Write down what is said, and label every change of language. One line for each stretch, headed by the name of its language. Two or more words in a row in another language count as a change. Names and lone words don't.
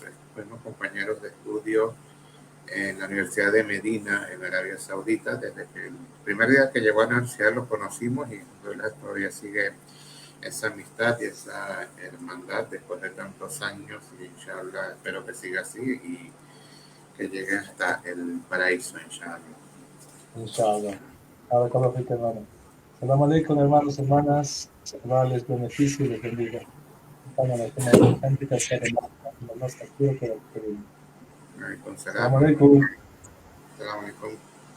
Spanish: Fuimos compañeros de estudio en la Universidad de Medina, en Arabia Saudita. Desde que el primer día que llegó a la universidad lo conocimos y todavía sigue esa amistad y esa hermandad después de tantos años. Y inshallah, espero que siga así y que llegue hasta el paraíso, inshallah. Inshallah.
Arabic: بارك الله فيك, hermano. سلام عليكم,
Spanish: hermanos, hermanas. Allah les beneficie y les bendiga.
Arabic: Alaikum Salam salam. alaikum. سلام عليكم.